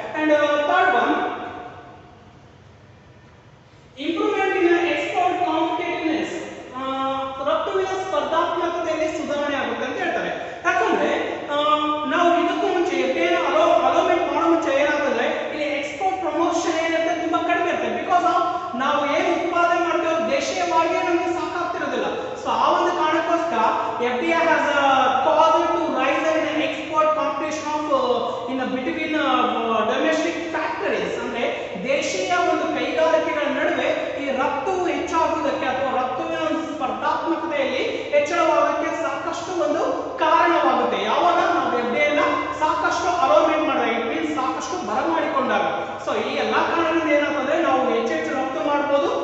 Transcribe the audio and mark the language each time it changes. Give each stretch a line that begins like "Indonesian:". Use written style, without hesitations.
English: and third one, improvement in export competitiveness,
Kannada: ರಫ್ತುವಿನ ಸ್ಪರ್ಧಾತ್ಮಕತೆಯಲ್ಲಿ ಸುಧಾರಣೆ ಆಗುತ್ತೆ ಅಂತ ಹೇಳ್ತಾರೆ. ಯಾಕಂದ್ರೆ ನಾವು ಇದಕ್ಕೂ ಮುಂಚೆ FDI ಅಲೋವ್ಮೆಂಟ್ ಮಾಡೋ ಮುಂಚೆ ಏನಾಗ್ತದೆ, ಇಲ್ಲಿ ಎಕ್ಸ್ಪೋರ್ಟ್ ಪ್ರಮೋಷನ್ ಏನಿರುತ್ತೆ ತುಂಬಾ ಕಡಿಮೆ ಇರುತ್ತೆ. ಬಿಕಾಸ್ ಆಫ್ ನಾವು ಏನು ಉತ್ಪಾದನೆ ಮಾಡ್ತೇವೆ ದೇಶೀಯವಾಗಿ ನಮಗೆ ಸಾಕಾಗ್ತಿರೋದಿಲ್ಲ. ಸೊ ಆ ಒಂದು ಕಾರಣಕ್ಕೋಸ್ಕರ
English: FDI has caused to rise in export competition of in between domestic factories.
Kannada: ಅಂದ್ರೆ ದೇಶೀಯ ಒಂದು ಕೈಗಾರಿಕೆಗಳ ನಡುವೆ ಈ ರಫ್ತು ಹೆಚ್ಚಾಗುವುದಕ್ಕೆ ಅಥವಾ ರಫ್ತುವಿನ ಒಂದು ಸ್ಪರ್ಧಾತ್ಮಕತೆಯಲ್ಲಿ ಹೆಚ್ಚಳವಾಗೋಕ್ಕೆ ಸಾಕಷ್ಟು ಒಂದು ಕಾರಣವಾಗುತ್ತೆ. ಯಾವಾಗ ನಾವು FDI ನ ಸಾಕಷ್ಟು ಅಲೋವ್ಮೆಂಟ್ ಮಾಡಿದಾಗ, ಇಟ್ ಮೀನ್ಸ್ ಸಾಕಷ್ಟು ಬರಮಾಡಿಕೊಂಡಾಗ. ಸೊ ಈ ಎಲ್ಲಾ ಕಾರಣದಿಂದ ಏನಾಗ್ತದೆ, ನಾವು ಹೆಚ್ಚೆಚ್ಚು ರಫ್ತು ಮಾಡಬಹುದು.